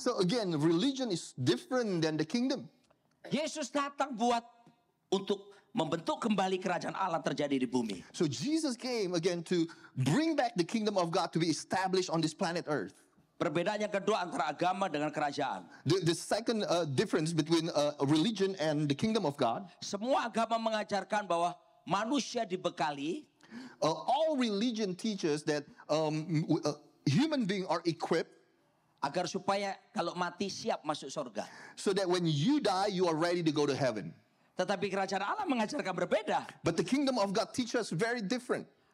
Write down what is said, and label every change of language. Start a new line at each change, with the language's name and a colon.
English: So again, religion is different than the kingdom.
Indonesian: Yesus datang untuk membentuk kembali kerajaan Allah terjadi di bumi.
English: So Jesus came again to bring back the kingdom of God to be established on this planet Earth.
Indonesian: Perbedaan yang kedua antara agama dengan kerajaan.
English: The second difference between religion and the kingdom of God,
Indonesian: Semua agama mengajarkan bahwa manusia dibekali
English: all religion teaches that human beings are equipped
Indonesian: agar supaya kalau mati siap masuk surga.
English: so that when you die, you are ready to go to heaven.
Indonesian: Tetapi kerajaan Allah mengajarkan berbeda.
English: But the kingdom of God teaches us very different.